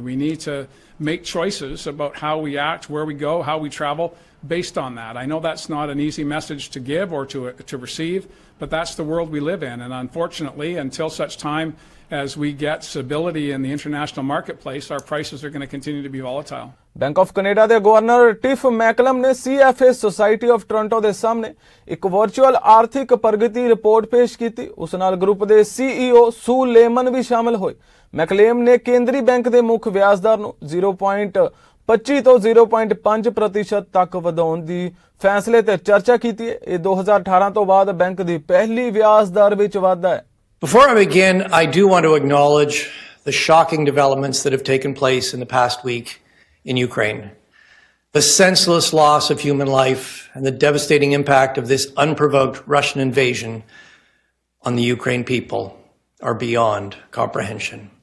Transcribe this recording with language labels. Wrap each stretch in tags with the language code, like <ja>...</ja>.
<en>We need to make choices about how we act, where we go, how we travel, based on that. I know that's not an easy message to give or to receive, but that's the world we live in. And unfortunately, until such time as we get stability in the international marketplace, our prices are going to continue to be volatile.</en> <pa>Bank of Canada ਦੇ governor Tiff ਮੈਕਲਮ ਨੇ CFA society of Toronto ਦੇ ਸਾਹਮਣੇ ਇੱਕ virtual ਆਰਥਿਕ ਪ੍ਰਗਤੀ report ਪੇਸ਼ ਕੀਤੀ। ਉਸ ਨਾਲ ਗਰੁੱਪ ਦੇ CEO ਸੂ ਲੇਮਨ ਵੀ ਸ਼ਾਮਲ ਹੋਏ। ਮੈਕਲੇਮ ਨੇ ਕੇਂਦਰੀ ਬੈਂਕ ਦੇ ਮੁੱਖ ਵਿਆਜ ਦਰ ਨੂੰ 0.25 ਤੋਂ 0.5% ਤੱਕ ਵਧਾਉਣ ਦੀ ਫੈਸਲੇ ਤੇ ਚਰਚਾ ਕੀਤੀ ਹੈ। ਇਹ 2018 ਤੋਂ ਬਾਅਦ ਬੈਂਕ ਦੀ ਪਹਿਲੀ ਵਿਆਜ ਦਰ ਵਿੱਚ ਵਾਧਾ ਹੈ।</pa> <en>Before I begin, I do want to acknowledge the shocking developments that have taken place in the past week in Ukraine. The senseless loss of human life and the devastating impact of this unprovoked Russian invasion on the Ukraine people are beyond comprehension.</en>